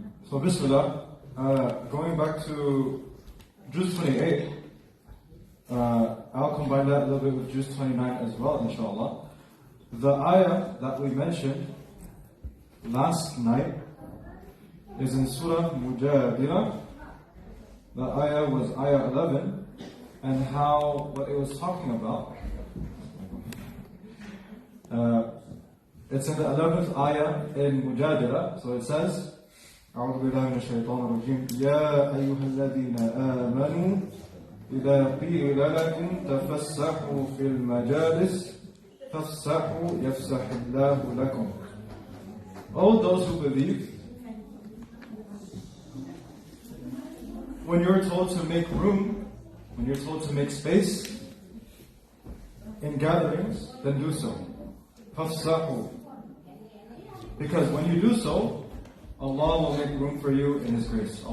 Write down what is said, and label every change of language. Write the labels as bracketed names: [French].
[English] So, bismillah, going back to Juz 28, I'll combine that a little bit with Juz 29 as well, inshallah. The ayah that we mentioned last night is in Surah Mujadila. The ayah was ayah 11, and what it was talking about. It's in the 11th ayah in Mujadila, so it says, [Arabic] أعوذ بالله من الشيطان الرجيم يا أيها الذين آمنوا إذا قيل لكم تفسحوا في المجالس فافسحوا يفسح الله لكم. [English] All those who believe, when you're told to make room, when you're told to make space in gatherings, then do so. [Arabic] فافسحوا. [English] Because when you do so, Allah will make room for you in His grace.